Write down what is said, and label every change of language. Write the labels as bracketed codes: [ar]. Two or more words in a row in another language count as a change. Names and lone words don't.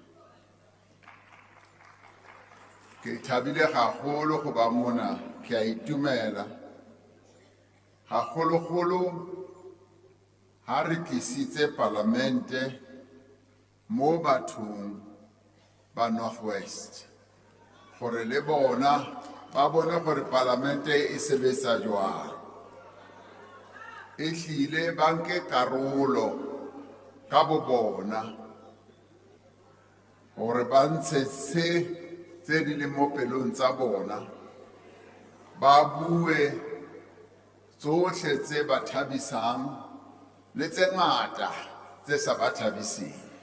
[tn] Ke thabile gagolo go ba mona, ke a itumela gagolo ha re tlisitse Palamente mo bathong ba Northwest gore le bona ba bone gore Palamente e sebetsa jwang, e hlile ba nke karolo ka bo bona gore ba ntshe tse di leng mo pelong tsa bona, ba bue tsotlhe tse ba thabisang le tse ngata tse sa ba thabiseng,